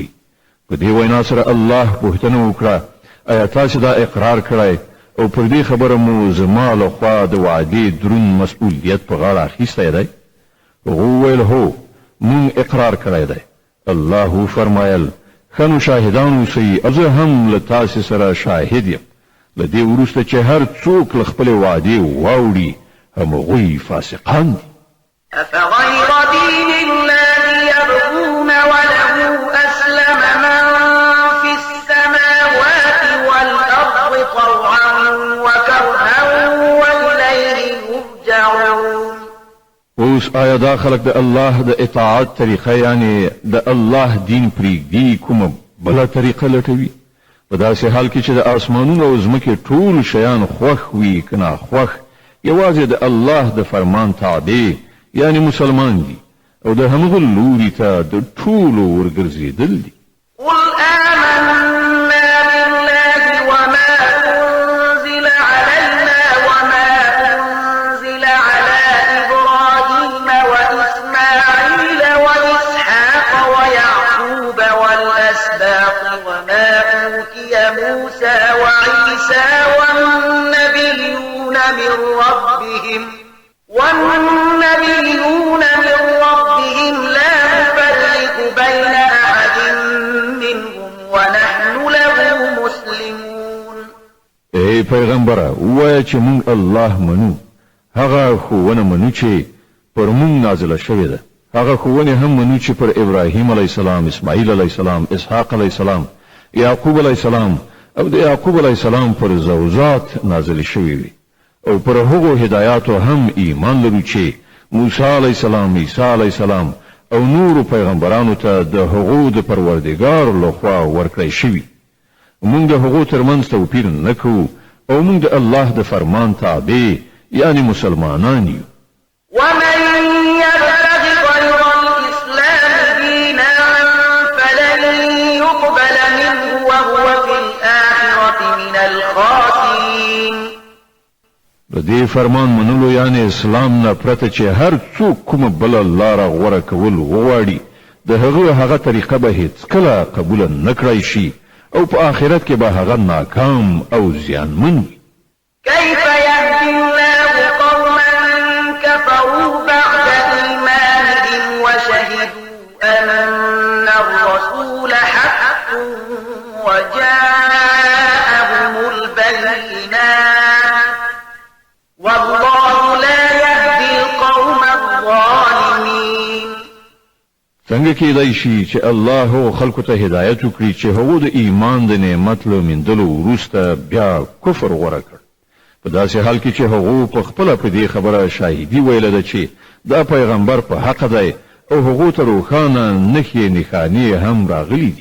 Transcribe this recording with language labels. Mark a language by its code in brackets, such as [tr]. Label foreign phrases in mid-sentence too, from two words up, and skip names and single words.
[ps] په دې وینا سره الله پوښتنه وکړه، آیا تاسو دا اقرار کړی او پر دې خبره مو زما له خوا د وعدې دروند مسؤلیت په غاړه اخیستی دی؟ هغو وویل هو، مونږ اقرار کړی دی. الله فرمایل خنو شاهدان اوسئ، زه هم له تاسو سره شاهد یم. له دې وروسته چې هر څوک له خپلې وعدې واوړي همغوی فاسقان دي. [ar] أفغير دين الله يبغون وله أسلم من في السماوات والأرض طوعا وكرها وإليه يرجعون. [ps] اوس آیا دا خلق د الله د اطاعت طریقه یعنی د الله دین پریږدي کومه بله طریقه لټوي؟ په داسې حال کې چې د آسمانونو او ځمکې ټول شیان خوښ وي که ناخوښ، یوازې د الله د فرمان تابع یعنی مسلمان دي او د همغه لوري ته د ټولو ورګرځېدل دي. [ar] قل آمنا بالله وما أنزل علينا وما أنزل على إبراهيم وإسماعيل وإسحاق ويعقوب والأسباط وما أوتي موسى وعيسى والنبيون من ربهم لا نفرق بين أحد منهم ونحن له مسلمون. [ps] ای پیغمبره ووایه چې مونږ الله منو، هغه ښوونه منو چې پر مونږ نازله شوې ده، هغه ښوونې هم منو چې پر ابراهیم [ar] علیه السلام، [ps] اسماعیل [ar] علیه السلام، [ps] اسحاق [ar] علیه السلام، [ps] یعقوب [ar] علیه السلام [ps] او د یعقوب [ar] علیه السلام [ps] پر زوجات نازله شوې وي. او پر هغو هدایاتو هم ایمان لرو چې موسی [ar] علیه السلام، [ps] عیسی [ar] علیه السلام [ps] او نور پیغمبرانو ته د هغو د پروردګار لخوا ورکړی شوي. موږ د هغو ترمنځ توپیر نه کوو او موږ د الله د فرمان تابع یعنی مسلمانان یو. [ar] ومن يبتغ غير الإسلام دينا فلن يقبل منه وهو في الآخرة من الخاسرين. [ps] د دې فرمان منلو یعنی اسلام نه پرته چې هر څوک کومه بله لاره غوره کول وغواړي، د هغه طریقه به هیڅکله قبوله نه کړی شي او په آخرت کې به هغه ناکام او زیانمن وي. [ar] كيف يهدي الله قوما كفروا بعد إيمانهم وشهدوا أن الرسول حق وجاءهم البينات والله لا يهدي القوم الظالمين. [ps] څنګه کېدای شي چې الله خلکو ته هدایت وکړي چې هغه د ایمان د نعمت له موندلو وروسته بیا کفر غوره کړ، په داسې حال کې چې هغه په خپله په دې خبره شاهدي ویله ده چې دا پیغمبر په حق دی او هغو ته روښانه نښې نښانې هم راغلي دي.